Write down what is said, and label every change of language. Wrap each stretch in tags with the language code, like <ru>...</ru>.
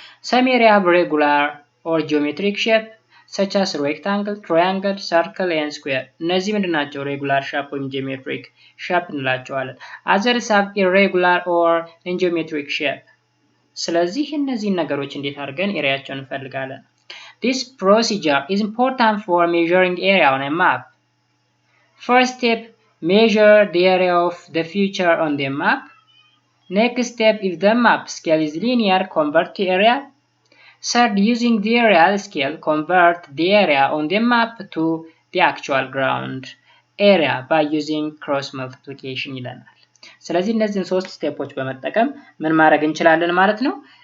<en>Some area have regular or geometric shape such as rectangle, triangle, circle and square.</en> <am>እነዚህ ምንድናቸው? ሬጉላር ሼፕ ወይም ጂኦሜትሪክ ሼፕ እንላቸዋለን።</am> <en>others have irregular or geometric shape።</en> <am>ስለዚህ እነዚህን ነገሮች እንዴት አድርገን ኤሪያቸውን እንፈልጋለን?</am> <en>This procedure is important for measuring area on a map. First step, measure the area of the feature on the map. Next step, if the map scale is linear, convert to area. Third, using the real scale, convert the area on the map to the actual ground area by using cross multiplication</en> <am>ይለናል። ስለዚህ እነዚህን 3 ስቴፖች በመጠቀም ምን ማድረግ እንችላለን ማለት ነው?</am>